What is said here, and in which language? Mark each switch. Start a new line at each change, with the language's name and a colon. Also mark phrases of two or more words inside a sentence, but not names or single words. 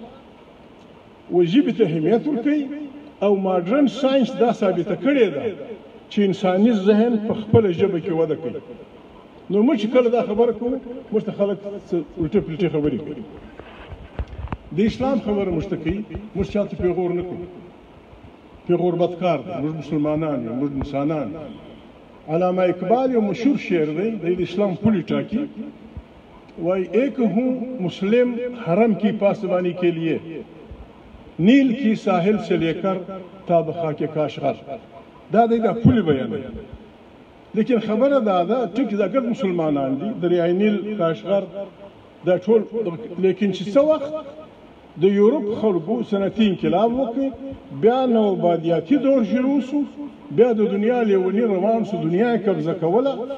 Pashto: و ژبې ته اهمیت ورکوي او ماډرن ساینس دا ثابته کړې ده چې انساني ذهن په خپله ژبه کې وده کوي نو موږ چې کله دا خبره کوو موږ ته خلک الټې پلټې خبرې کوي د اسلام خبره موږ ته کوي موږ چاته پیغور نه کوو پیغور بدکار دی موږ مسلمانان یو موږ انسانان علامه اقبال یو مشهور شعر دی د اسلام پولی ټاکی وای
Urdu: ایک ہوں مسلم حرم کی پاسبانی کے لیے نیل کی ساحل سے لے کر تا بخاک کاشغر
Pashto: دا دا پولی بیان لیکن خبره دا ده ټیک دا ګډ مسلمانان دي دریای نیل کاشغر دا ټول لیکن چې څه وخت د یورپ خلکو صنعتي انقلاب وکړ بیا نوبادیاتي دور شروع شو بیا د دنیا لیونی روان شو دنیا یې قبضه کوله